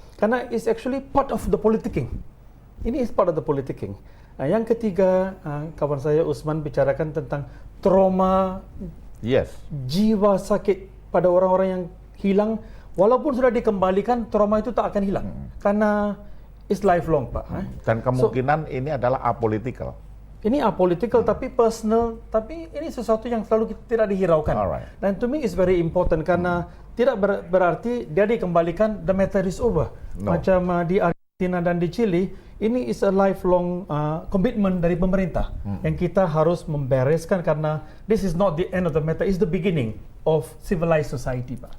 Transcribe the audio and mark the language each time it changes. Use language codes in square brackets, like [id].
[id] Karena [en] it's actually part of the politicking. [id] Ini [en] is part of the politicking. [id] Yang ketiga, kawan saya Usman bicarakan tentang trauma, jiwa sakit pada orang-orang yang hilang. Walaupun sudah dikembalikan, trauma itu tak akan hilang. [en] Karena it's lifelong Pak. [id] Dan kemungkinan ini adalah apolitical. Ini apolitical tapi personal, tapi ini sesuatu yang selalu tidak dihiraukan. Dan [en] to me is very important [id] karena tidak berarti dia dikembalikan, [en] the matter is over. [id] Macam di Argentina dan di Chile, ini [en] is a lifelong commitment [id] dari pemerintah yang kita harus membereskan karena [en] this is not the end of the matter, it's the beginning of civilized society Pak.